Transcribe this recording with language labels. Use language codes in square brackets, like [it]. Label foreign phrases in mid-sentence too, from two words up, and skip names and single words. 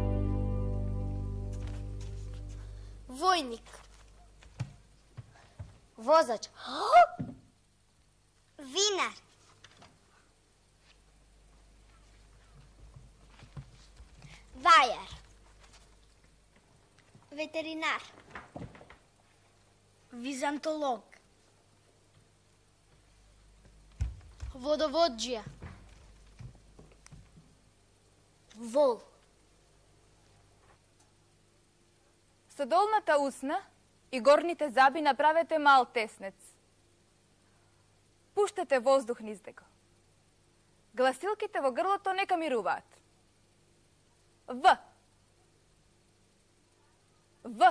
[mk] Војник. Vozač. Vinar. Vajar. Veterinar. Византолог. Водовоđija. Вол. Со долната усна и горните заби направете мал теснец. Пуштете воздух низ него. Гласилките во грлото нека мируваат. В. В.